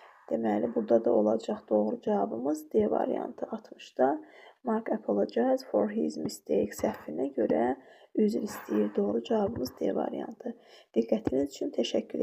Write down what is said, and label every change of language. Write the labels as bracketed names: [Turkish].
[Azerbaijani] Deməli, burada da olacaq doğru cavabımız D variantı 60'da. [English] Mark apologized for his mistake. [Azerbaijani] Səhvinə görə üzr istəyir. Doğru cavabımız D variantı. Diqqətiniz üçün təşəkkür edirəm.